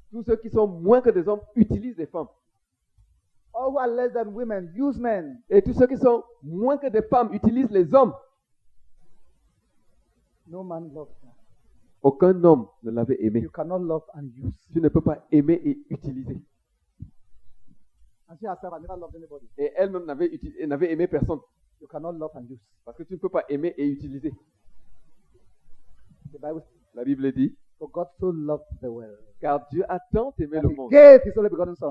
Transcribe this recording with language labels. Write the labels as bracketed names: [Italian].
[French] Tous ceux qui sont moins que des hommes utilisent les femmes. [English] All who are less than women use men. [French] Et tous ceux qui sont moins que des femmes utilisent les hommes. [English] No man loves her. [French] Aucun homme ne l'avait aimé. [English] You cannot love and use. [French] Tu ne peux pas aimer et utiliser. [English] And she herself had never loved anybody. [French] Et elle-même n'avait aimé personne. [English] You cannot love and use. [French] Parce que tu ne peux pas aimer et utiliser. [English] The Bible says, [French] La Bible dit, [English] for God so loved the world. [French] car Dieu a tant aimé [English] And [French] le [English] he [French] monde [English] gave his only begotten son.